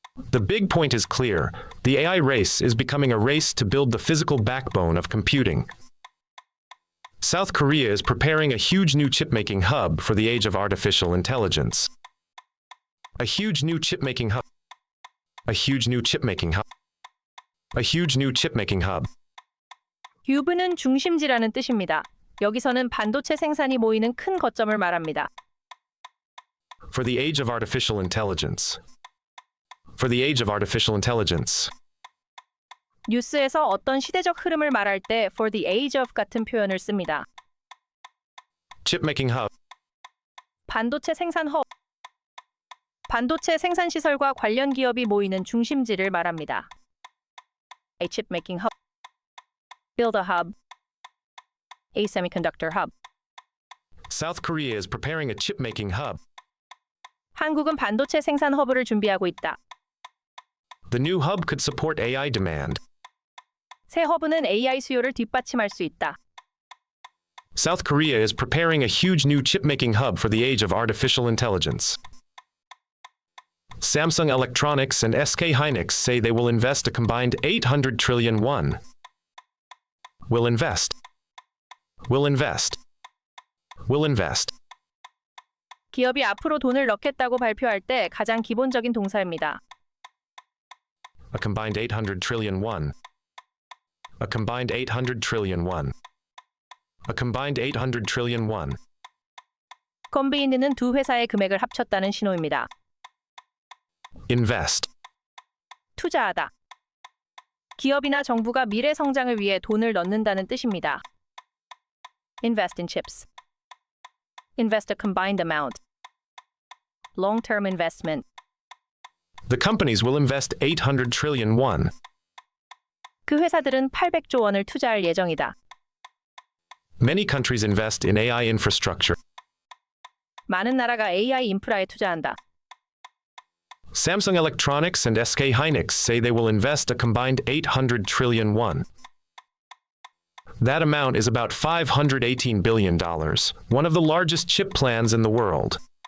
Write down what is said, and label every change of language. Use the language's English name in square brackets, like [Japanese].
[English] The big point is clear. The AI race is becoming a race to build the physical backbone of computing. South Korea is preparing a huge new chip-making hub for the age of artificial intelligence. A huge new chip-making hub. A huge new chip-making hub. A huge new chip-making hub. [Korean] 유브는 중심지라는 뜻입니다. 여기서는 반도체 생산이 모이는 큰 거점을 말합니다. [English] For the age of artificial intelligence. For the age of artificial intelligence. [Korean] 뉴스에서 어떤 시대적 흐름을 말할 때 [English] for the age of [Korean] 같은 표현을 씁니다. [English] Chip-making hub. [Korean] 반도체 생산 허브. 반도체 생산 시설과 관련 기업이 모이는 중심지를 말합니다. [English] A chip-making hub. Build a hub. A semiconductor hub. South Korea is preparing a chip-making hub. [Korean] 한국은 반도체 생산 허브를 준비하고 있다. [English] The new hub could support AI demand. [Korean] 새 허브는 AI 수요를 뒷받침할 수 있다. [English] South Korea is preparing a huge new chip-making hub for the age of artificial intelligence. Samsung Electronics and SK Hynix say they will invest a combined 800 trillion won. Will invest. Will invest. Will invest. [Korean] 기업이 앞으로 돈을 넣겠다고 발표할 때 가장 기본적인 동사입니다. [English] A combined 800 trillion won. A combined 800 trillion won. A combined 800 trillion won. [Korean] 컨베인드는 두 회사의 금액을 합쳤다는 신호입니다. [English] Invest. [Korean] 투자하다. 기업이나 정부가 미래 성장을 위해 돈을 넣는다는 뜻입니다. [English] Invest in chips. Invest a combined amount. Long-term investment. The companies will invest 800 trillion won. [Korean] 그 회사들은 800조 원을 투자할 예정이다. [English] Many countries invest in AI infrastructure. [Korean] 많은 나라가 AI 인프라에 투자한다. [English] Samsung Electronics and SK Hynix say they will invest a combined 800 trillion won. That amount is about $518 billion, one of the largest chip plans in the world.